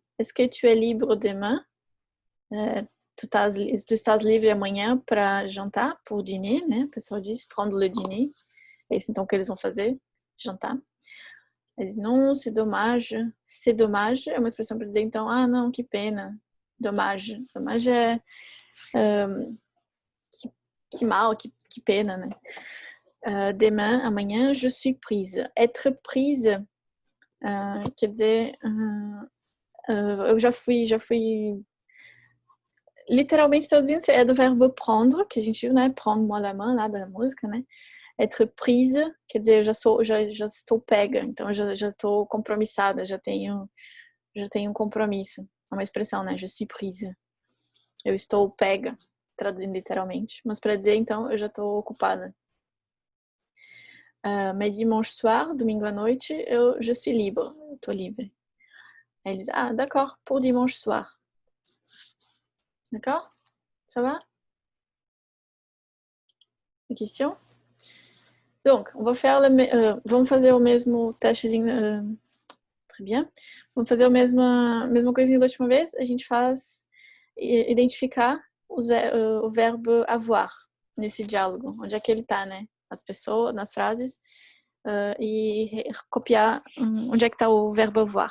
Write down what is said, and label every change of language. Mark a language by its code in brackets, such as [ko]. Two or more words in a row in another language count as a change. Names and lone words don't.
[fr] Est-ce que tu es libre demain? [pt] Tu estás livre amanhã para jantar, [fr] pour dîner, [pt] né? O pessoal diz [fr] prendre le dîner. [pt] É isso então que eles vão fazer, jantar. [fr] Eles non, c'est dommage. C'est dommage [pt] é uma expressão para dizer então, não, que pena. [fr] Dommage. [pt] Dommage é que mal, que pena, né? [fr] Demain, amanhã, je suis prise. Être prise [pt] quer dizer eu já fui literalmente traduzindo, é do verbo prendre, que a gente viu, né? [fr] Prendre-moi la main, [pt] lá da música, né? [fr] Être prise, [pt] quer dizer, eu já estou pega, então eu já estou compromissada, já tenho um compromisso. É uma expressão, né? [fr] Je suis prise. [pt] Eu estou pega, traduzindo literalmente. Mas para dizer, então, eu já estou ocupada. [fr] Mais dimanche soir, [pt] domingo à noite, [fr] je suis libre. [pt] Eu estou livre. Aí eles, [fr] d'accord, pour dimanche soir. D'accord? Ça va? Une question? Donc, [pt] vamos fazer o mesmo testezinho. [fr] Très bien. [pt] Vamos fazer a mesma coisinha da última vez. A gente faz identificar o verbo avoir nesse diálogo. Onde é que ele está, né? As pessoas, nas frases. E copiar onde é que está o verbo avoir.